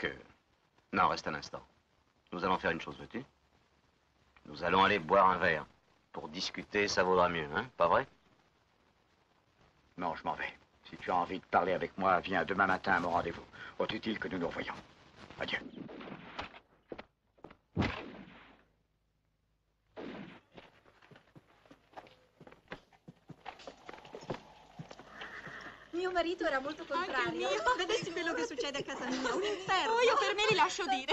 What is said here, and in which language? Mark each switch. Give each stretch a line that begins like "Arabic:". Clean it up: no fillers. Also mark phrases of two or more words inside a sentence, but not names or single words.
French: Non, reste un instant. Nous allons faire une chose, veux-tu? Nous allons aller boire un verre. Pour discuter, ça vaudra mieux, hein? Pas vrai? Non, je m'en vais. Si tu as envie de parler avec moi, viens demain matin à mon rendez-vous. Autre utile que nous nous revoyons. Adieu.
Italian: Mio marito era molto contrario. Vedessi quello che succede a casa mia, un inferno. Oh, io per me li lascio dire.